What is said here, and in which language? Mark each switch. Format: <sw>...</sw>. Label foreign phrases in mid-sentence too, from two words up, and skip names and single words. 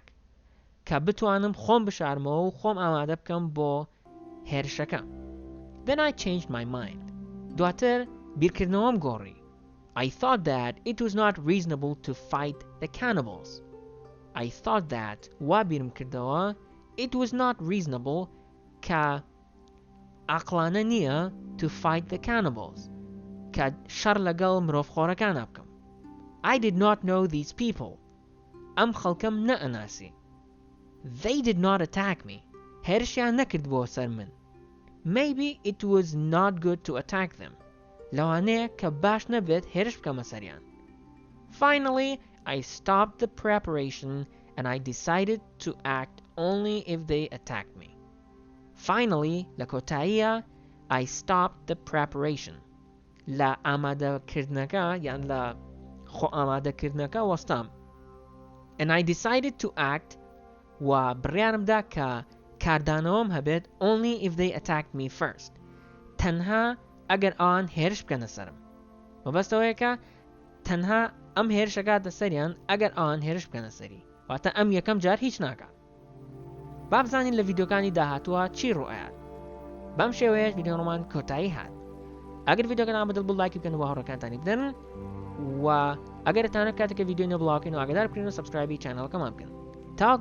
<ckb>کە بتوانم خۆم بشارمەوە و خۆم ئامادە بکەم بۆ هێرشەکە.</ckb> <en>Then I changed my mind.</en> <ckb>دواتر بیرکردنەوەم گۆڕی.</ckb> <en>I thought that it was not reasonable to fight the cannibals. I thought that</en> <ckb>وا بیرم کردەوە</ckb> <en>it was not reasonable</en> <ckb>کە عەقڵانە نییە</ckb> <en>to fight the cannibals.</en> <ckb>کە شەڕ لەگەڵ مرۆڤخۆرەکانە بکەم.</ckb> <en>I did not know these people.</en> <ckb>ئەم خەڵکەم نەئەناسی.</ckb> <en>They did not attack me.</en> <ckb>هێرشیان نەکرد بۆ سەر من.</ckb> <en>Maybe it was not good to attack them.</en> <ckb>لەوانەیە کە باش نەبێت هێرش بکەمە سەریان.</ckb> <en>Finally, I stopped the preparation and I decided to act only if they attacked me. Finally,</en> <ckb>لە کۆتاییە</ckb> <en>I stopped the preparation.</en> <ckb>لە ئامادەکردنەکە یان لە خۆ ئامادەکردنەکە وەستام.</ckb> <en>And I decided to act</en> <ckb>و بڕیارمدا کە کاردانەوەم هەبێت</ckb> <en>only if they attacked me first.</en> <ckb>تەنها ئەگەر ئەوان هێرش بکەنە سەرم. مەبەستەوەیە کە تەنها ئەم هێرشەکاتە سەریان ئەگەر ئەوان هێرش بکەنە سەری. واتە ئەم یەکەم جار هیچ ناکات. با بزانین لە ڤیدیۆکانی داهاتووە چی ڕوئات. بەم شێوەیەش ڤیدیۆڕۆمان کۆتایی هات. ئەگەر ڤیدیۆکەتان بەدڵ بوو لایکی بکەن و هاوڕێکانتانی بدەن و ئەگەر دەتانەوێت کاتێک کە ڤیدیۆ نەبڵاوکەن و ئاگادار بکەن و سەبسکرایبی چانەڵەکەمان بکەن.</ckb>